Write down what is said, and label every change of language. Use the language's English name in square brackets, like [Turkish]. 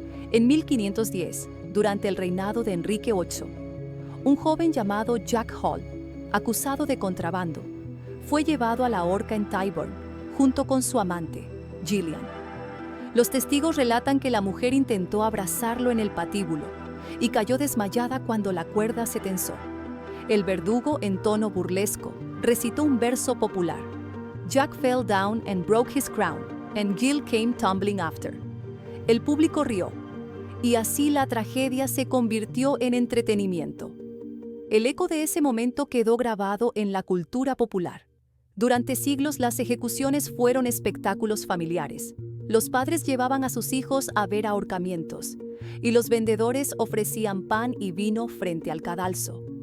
[Spanish] En 1510, durante el reinado de Enrique VIII, un joven llamado Jack Hall, acusado de contrabando, fue llevado a la horca en Tyburn, junto con su amante, Gillian. Los testigos relatan que la mujer intentó abrazarlo en el patíbulo y cayó desmayada cuando la cuerda se tensó. El verdugo, en tono burlesco, recitó un verso popular: [English] Jack fell down and broke his crown, and Jill came tumbling after. [Spanish] El público rió, y así la tragedia se convirtió en entretenimiento. El eco de ese momento quedó grabado en la cultura popular. Durante siglos las ejecuciones fueron espectáculos familiares. Los padres llevaban a sus hijos a ver ahorcamientos, y los vendedores ofrecían pan y vino frente al cadalso.